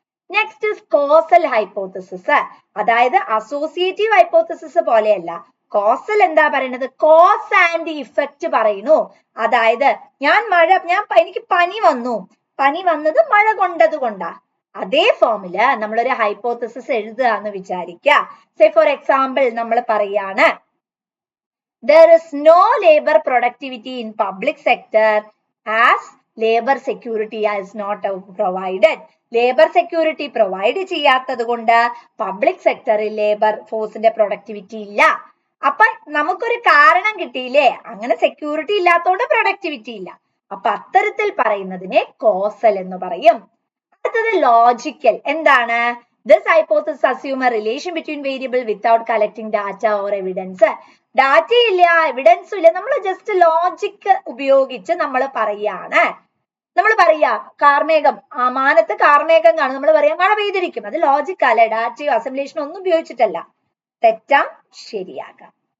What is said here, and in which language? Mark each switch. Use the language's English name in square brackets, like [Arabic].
[Malayalam] Next causal hypothesis. അതായത് associative hypothesis പോലെയല്ല. Causal എന്താ പറയുന്നത്? കോസ് ആൻഡ് ഇഫക്റ്റ് പറയുന്നു. അതായത് എനിക്ക് പനി വന്നത് മഴ കൊണ്ടത് കൊണ്ടാ. അതേ ഫോമില് നമ്മളൊരു ഹൈപ്പോത്തസിസ് എഴുതുക എന്ന് വിചാരിക്കുക. [English] say for example [Malayalam] നമ്മൾ പറയാണ് [English] there is no labor productivity in public sector as labor security is not provided. [Malayalam] Labour security provide ചെയ്യാത്തത് കൊണ്ട് പബ്ലിക് സെക്ടറിൽ ലേബർ ഫോഴ്സിന്റെ പ്രൊഡക്ടിവിറ്റി ഇല്ല. അപ്പൊ നമുക്കൊരു കാരണം കിട്ടിയില്ലേ, അങ്ങനെ സെക്യൂരിറ്റി ഇല്ലാത്തതുകൊണ്ട് പ്രൊഡക്ടിവിറ്റി ഇല്ല. അപ്പൊ അത്തരത്തിൽ പറയുന്നതിനെ കോസൽ എന്ന് പറയും. അടുത്തത് ലോജിക്കൽ. എന്താണ്? [English] This hypothesis assume a relation between variable without collecting data or evidence. [Malayalam] Data ഇല്ല, എവിഡൻസും ഇല്ല, നമ്മൾ ജസ്റ്റ് ലോജിക് ഉപയോഗിച്ച് നമ്മൾ പറയാണ്. നമ്മൾ പറയാ കാർമേഘം, മാനത്ത് കാർമേഘം കാണും, നമ്മൾ പറയാ മഴ പെയ്തിരിക്കും. അത് ലോജിക് അല്ലെ, ഡാറ്റയോ അസിമുലേഷനോ ഒന്നും ഉപയോഗിച്ചിട്ടല്ല. തെറ്റാം ശരിയാകാം.